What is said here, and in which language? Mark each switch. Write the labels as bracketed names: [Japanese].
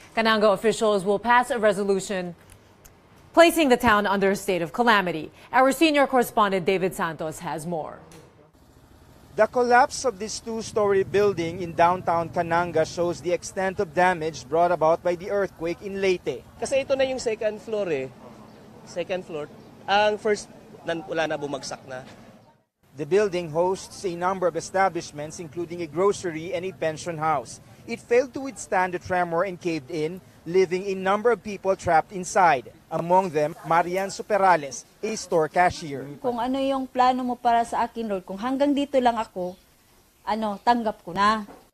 [English] Cananga officials will pass a resolution placing the town under a state of calamity. Our senior correspondent David Santos has more. The collapse of this 2-story building in downtown Cananga shows the extent of damage brought about by the earthquake in Leyte. [Filipino] Kasi ito na yung second floor eh. Second floor. Ang first, wala na, bumagsak na. [English] The building hosts a number of establishments, including a grocery and a pension house. It failed to withstand the tremor and caved in, leaving a number of people trapped inside. Among them, Marian Superales, a store cashier. [Filipino] Kung ano yung plano mo para sa akin, Lord, kung hanggang dito lang ako, tanggap ko na.